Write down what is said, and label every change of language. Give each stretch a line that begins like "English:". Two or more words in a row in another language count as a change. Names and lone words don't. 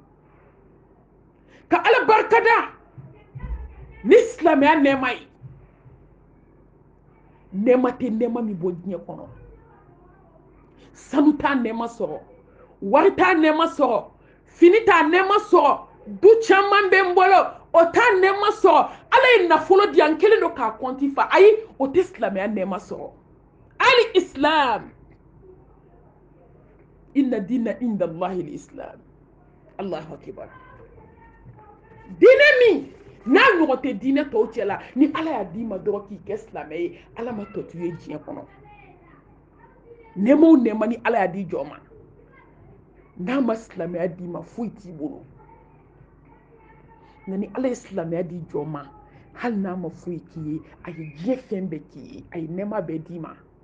Bambara: ka ala barika da ni silamɛya nɛɛma ye nɛɛma tɛ nɛɛma min bɔ diɲɛ kɔnɔ sanu t'a nɛɛma sɔrɔ wari t'a nɛɛma sɔrɔ fini t'a nɛɛma sɔrɔ du caman bɛ n bolo o t'a nɛɛma sɔrɔ ala ye nafolo di yan n kelen don k'a kɔnti fa ayi o tɛ silamɛya nɛɛma sɔrɔ ali islam
Arabic: إن الدين عند الله الإسلام الله أكبر
Bambara: diinɛ min n'a ɲɔgɔn tɛ diinɛ tɔw cɛ la ni ala y'a d'i ma dɔrɔn k'i kɛ silamɛ ye ala ma tɔ to ye diɲɛ kɔnɔ nɛɛma o nɛɛma ni ala y'a di jɔn ma n'a ma silamɛya d'i ma foyi t'i bolo nka ni ala ye silamɛya di jɔn ma hali n'a ma foyi k'i ye a ye diɲɛ fɛn bɛɛ k'i ye a ye nɛɛma bɛɛ d'i ma